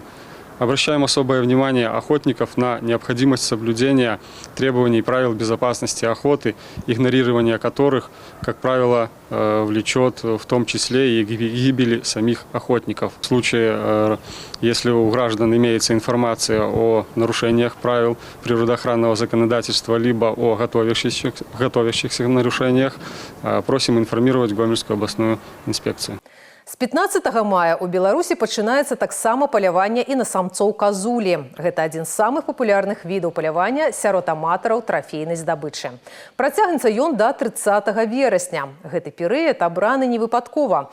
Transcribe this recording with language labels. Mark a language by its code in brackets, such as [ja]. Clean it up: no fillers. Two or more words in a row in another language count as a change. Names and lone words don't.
[ru] Обращаем особое внимание охотников на необходимость соблюдения требований и правил безопасности охоты, игнорирование которых, как правило, влечет в том числе и гибели самих охотников. В случае, если у граждан имеется информация о нарушениях правил природоохранного законодательства либо о готовящихся нарушениях, просим информировать Гомельскую областную инспекцию. [be] З 15 мая ў Беларусі пачынаецца таксама паляванне і на самцоў казулі. Гэта адзін з самых папулярных відаў палявання сярод аматараў трафейнай здабычы. Працягнецца ён да 30 верасня. Гэты перыяд абраны невыпадкова.